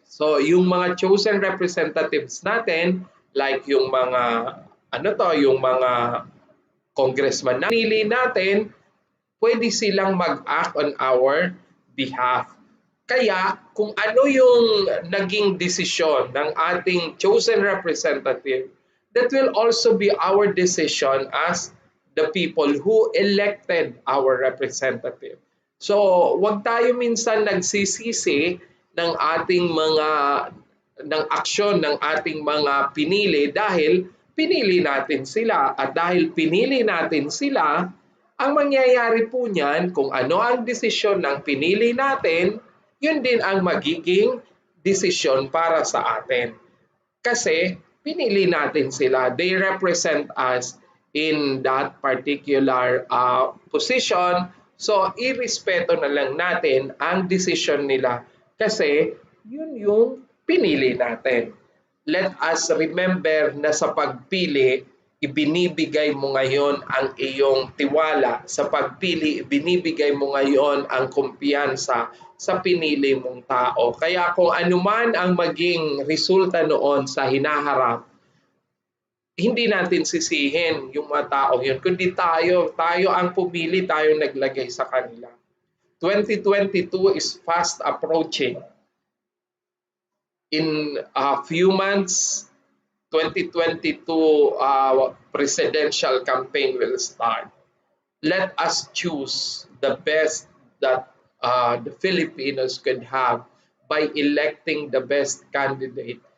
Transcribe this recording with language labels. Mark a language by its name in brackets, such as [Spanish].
[Filipino] So, yung mga chosen representatives natin, like yung yung mga congressman na pinili natin, pwede silang mag-act [English] on our behalf. [Filipino] Kaya, kung ano yung naging desisyon ng ating [English] chosen representative, that will also be our decision as the people who elected our representative. [Filipino] So, wag tayo minsan nagsisisi ng ating ng aksyon ng ating mga pinili dahil pinili natin sila at dahil pinili natin sila, ang mangyayari po niyan kung ano ang desisyon ng pinili natin, yun din ang magiging desisyon para sa atin. Kasi pinili natin sila. [English] They represent us in that particular position. [Filipino] So, irespeto na lang natin ang decision nila kasi yun yung pinili natin. [English] Let us remember [Filipino] na sa pagpili, ibinibigay mo ngayon ang iyong tiwala. Sa pagpili, ibinibigay mo ngayon ang kumpiyansa sa pinili mong tao. Kaya kung anuman ang maging resulta noon sa hinaharap, hindi natin sisihin yung mga tao yun, kundi tayo ang pumili, tayo naglagay sa kanila. [English] 2022 is fast approaching. In a few months, 2022 presidential campaign will start. Let us choose the best that the Filipinos could have by electing the best candidate